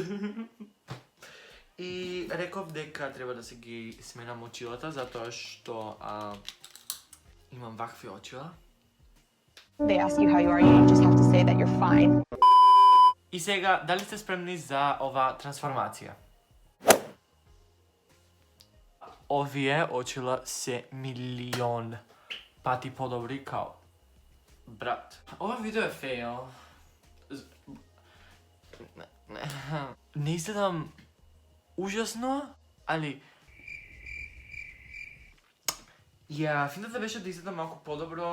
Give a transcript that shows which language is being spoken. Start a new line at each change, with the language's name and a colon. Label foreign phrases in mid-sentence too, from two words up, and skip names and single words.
Macedonian: И реков дека треба да се ги сменам очилата, затоа што имам вакви очила.
English: They ask you how you are, you just have to say that you're fine.
Macedonian: И сега, дали сте спремни за ова трансформација? Овие очила се милион пати подобри као брат. Ова видео е фейл. Не изгледам ужасно, али финтата беше да изгледам малку подобро.